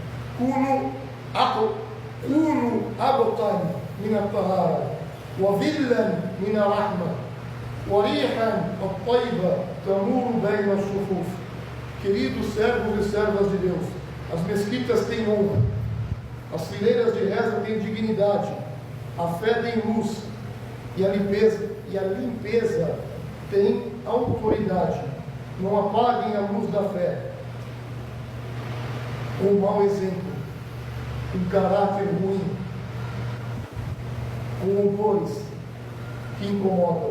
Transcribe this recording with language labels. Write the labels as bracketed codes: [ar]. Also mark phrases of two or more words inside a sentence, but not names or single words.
[ar] كونوا أبقا من الطهارة وظلا من الرحمة وريحا الطيبة تمور بين الصفوف. [pt] Queridos servos e servas de Deus, as mesquitas têm honra, as fileiras de reza têm dignidade, a fé tem luz e a limpeza tem autoridade. Não apaguem a luz da fé com um mau exemplo, um caráter ruim, com odores que incomodam.